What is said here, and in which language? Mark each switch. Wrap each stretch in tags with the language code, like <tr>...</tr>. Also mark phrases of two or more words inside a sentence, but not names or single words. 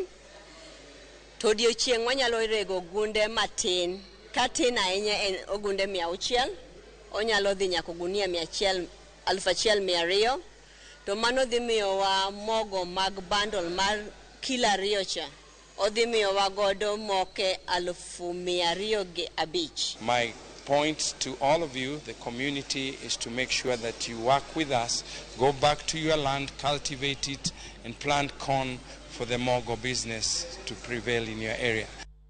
<luo>To odiochieng' wanyalo rego gunde matin. Katin ahinya en ogunde 600, onyalo dhi nyaka gunia 1,200. To mano dhi miyowa mogo mag bundle mar kilo 2 cha. Odhi miyowa godo moke 205.</luo> <en>My point to all of you, the community, is to make sure that you work with us, go back to your land, cultivate it, and plant corn for the mogo business to prevail in your area.</en>